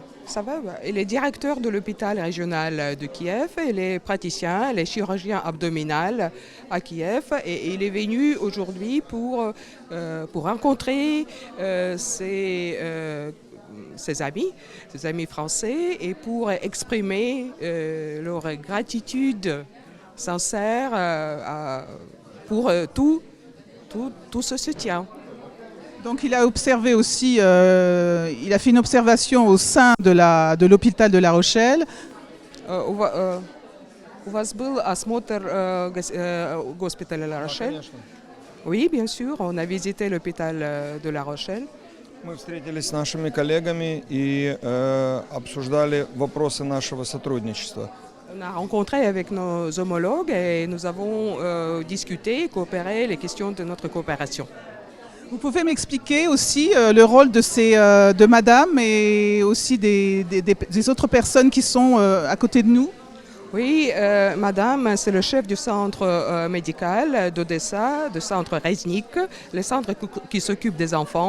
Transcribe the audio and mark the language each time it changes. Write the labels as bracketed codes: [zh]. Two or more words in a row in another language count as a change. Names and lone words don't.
[fr] Il est directeur de l'hôpital régional de Kiev, il est praticien, il est chirurgien abdominal à Kiev et il est venu aujourd'hui pour rencontrer ses amis français et pour exprimer leur gratitude sincère pour tout ce soutien. Donc il a observé aussi, il a fait une observation au sein de l'hôpital de La Rochelle. [ru] У вас был осмотр госпиталя La Rochelle? [fr] Oui, bien sûr, on a visité l'hôpital de La Rochelle. [ru] Мы встретились с нашими коллегами и обсуждали вопросы нашего сотрудничества. [fr] On a rencontré avec nos homologues et nous avons discuté, coopéré les questions de notre coopération. Vous pouvez m'expliquer aussi le rôle de madame et aussi des autres personnes qui sont à côté de nous? Oui, madame, c'est le chef du centre médical d'Odessa, du centre Reznik, le centre qui s'occupe des enfants.